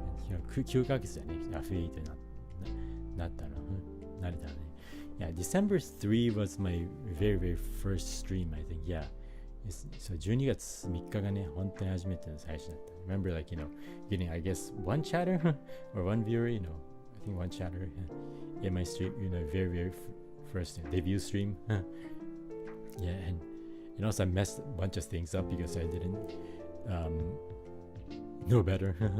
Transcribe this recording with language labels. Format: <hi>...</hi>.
<ja>9ヶ月だね、アフィリエイトになったの、慣れたのね。</ja> <en>Yeah, December 3 was my very first stream, I think. Yeah.</en> <ja>So 12月3日がね、本当に初めての最初だった。</ja> <en>Remember, like, you know, getting, I guess, one chatter or one viewer, you know, I think one chatter in my stream, you know, very first debut stream. Yeah, and also I messed a bunch of things up because I didn't know better.</en>